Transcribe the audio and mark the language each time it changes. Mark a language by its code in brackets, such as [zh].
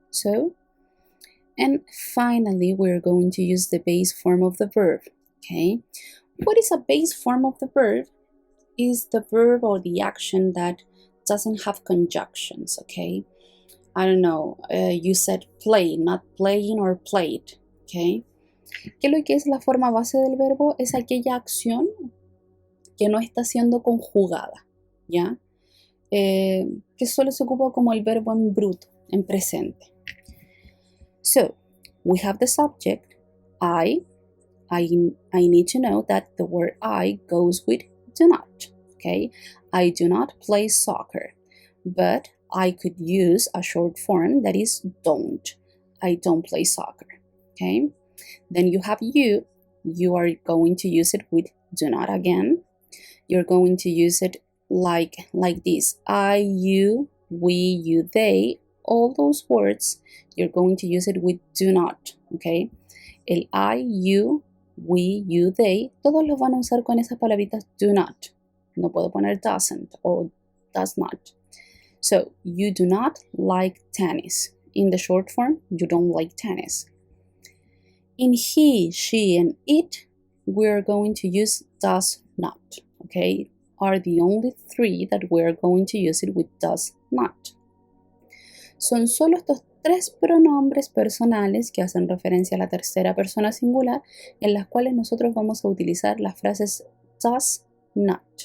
[en] So, and finally, we're going to use the base form of the verb, okay? What is a base form of the verb? Is the verb or the action that doesn't have conjunctions, okay? I don't know, you said play, not playing or played, okay? [es] ¿Qué es lo que es la forma base del verbo? Es aquella acción que no está siendo conjugada, ¿ya? Que solo se ocupa como el verbo en bruto, en presente. [en] So, we have the subject, I need to know that the word I goes with do not, okay? I do not play soccer, but I could use a short form that is don't. I don't play soccer, okay? Then you have you are going to use it with do not again. You're going to use it like this. I, you, we, you, they, all those words, you're going to use it with do not, okay? [es] El I, you, we, you, they, todos los van a usar con esas palabritas do not. No puedo poner [en] doesn't or does not. So, you do not like tennis. In the short form, you don't like tennis. In he, she, and it, we're going to use does not, okay? Are the only three that we're going to use it with does not. [es] Son solo estos tres pronombres personales que hacen referencia a la tercera persona singular en las cuales nosotros vamos a utilizar las frases does not.